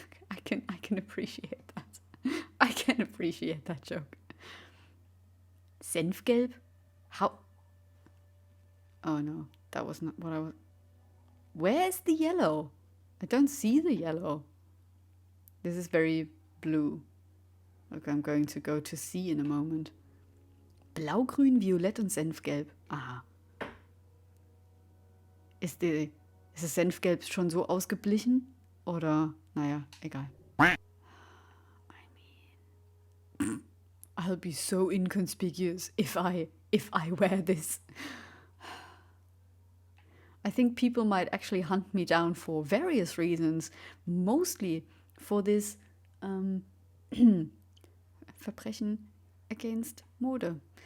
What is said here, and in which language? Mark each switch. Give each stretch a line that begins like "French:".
English: I can appreciate that. I can appreciate that joke. Senfgelb? How? Oh no, that was not what I was... Where's the yellow? I don't see the yellow. This is very blue. Look, I'm going to go to C in a moment.
German: Blau, Grün, Violett und Senfgelb. Aha. Ist das Senfgelb schon so ausgeblichen? Oder, naja, egal.
English: I mean, I'll be so inconspicuous if I wear this. I think people might actually hunt me down for various reasons, mostly for this
German: Verbrechen
English: against
German: Mode.